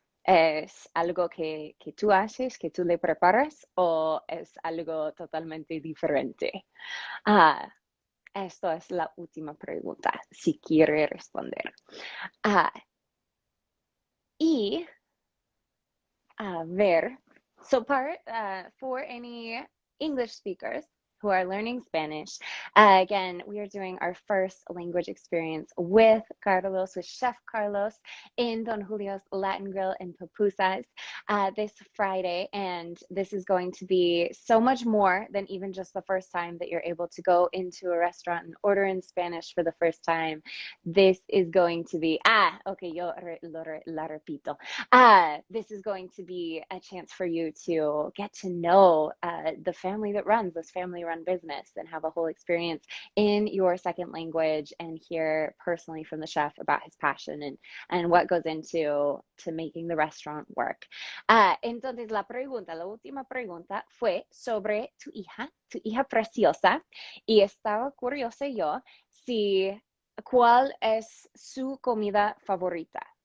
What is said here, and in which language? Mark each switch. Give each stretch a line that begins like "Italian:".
Spanish: ¿Es algo que tú haces, que tú le preparas o es algo totalmente diferente? Ah, Esto es la última pregunta, si quiere responder. Ah, y a ver,
English: so for any English speakers who are learning Spanish, again, we are doing our first language experience with Carlos, with Chef Carlos in Don Julio's Latin Grill in Pupusas this Friday. And this is going to be so much more than even just the first time that you're able to go into a restaurant and order in Spanish for the first time. This is going to be, okay,
Spanish: la repito.
English: This is going to be a chance for you to get to know the family that runs this family run business and have a whole experience in your second language and hear personally from the chef about his passion and what goes into making the restaurant work.
Spanish: Entonces, la última pregunta fue sobre tu hija preciosa, y estaba curiosa yo cuál es su comida favorita.